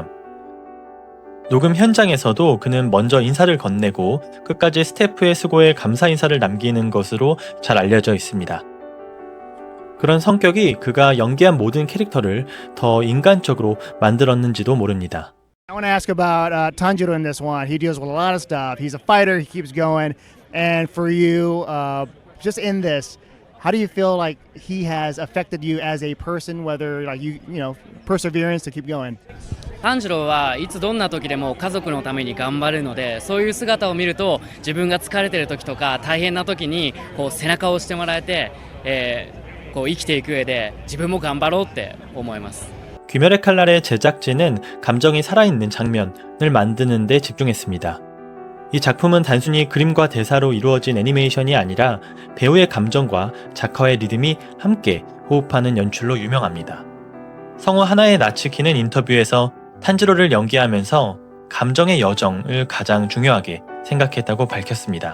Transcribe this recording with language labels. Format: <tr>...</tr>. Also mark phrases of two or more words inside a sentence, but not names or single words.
<ko>녹음 현장에서도 그는 먼저 인사를 건네고 끝까지 스태프의 수고에 감사 인사를 남기는 것으로 잘 알려져 있습니다. 그런 성격이 그가 연기한 모든 캐릭터를 더 인간적으로 만들었는지도 모릅니다.</ko> <en>I want to ask about Tanjiro in this one. He deals with a lot of stuff. He's a fighter. He keeps going. And for you, just in this, how do you feel like he has affected you as a person? Whether like you know, perseverance to keep going.</en> <ja>炭治郎はいつどんな時でも家族のために頑張るので、そういう姿を見ると自分が疲れてる時とか大変な時にこう背中を押してもらえて、こう生きていく上で自分も頑張ろうって思います。</ja> <ko>귀멸의 칼날의 제작진은 감정이 살아있는 장면을 만드는 데 집중했습니다. 이 작품은 단순히 그림과 대사로 이루어진 애니메이션이 아니라 배우의 감정과 작화의 리듬이 함께 호흡하는 연출로 유명합니다. 성우 하나의 나츠키는 인터뷰에서 탄지로를 연기하면서 감정의 여정을 가장 중요하게 생각했다고 밝혔습니다.</ko>